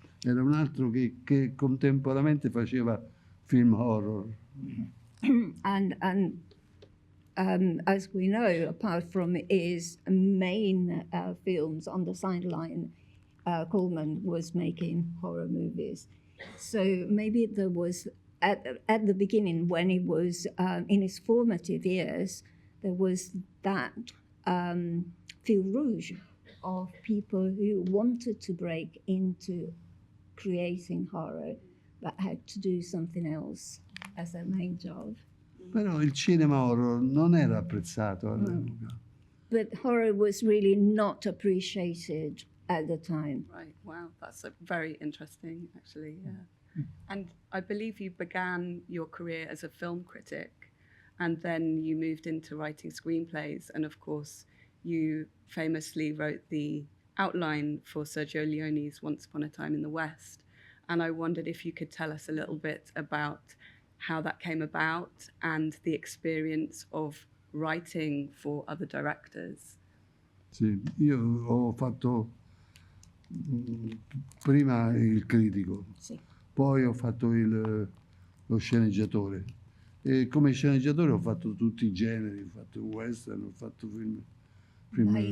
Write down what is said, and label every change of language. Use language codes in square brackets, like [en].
[it] era un altro che contemporaneamente faceva film horror. [en] And as we know, apart from his main films on the sideline, Coleman was making horror movies. So maybe there was, at the beginning, when he was in his formative years, there was that fil rouge of people who wanted to break into creating horror, but had to do something else as their main job. [it] Però il cinema horror non era apprezzato all'epoca. [en] But horror was really not appreciated at the time. Right, wow, that's very interesting, actually, yeah. And I believe you began your career as a film critic, and then you moved into writing screenplays, and of course, you famously wrote the outline for Sergio Leone's Once Upon a Time in the West. And I wondered if you could tell us a little bit about how that came about and the experience of writing for other directors. [it] Sì, io ho fatto prima il critico, Sì. poi ho fatto lo sceneggiatore. E come sceneggiatore ho fatto tutti i generi, ho fatto western, ho fatto film Ma il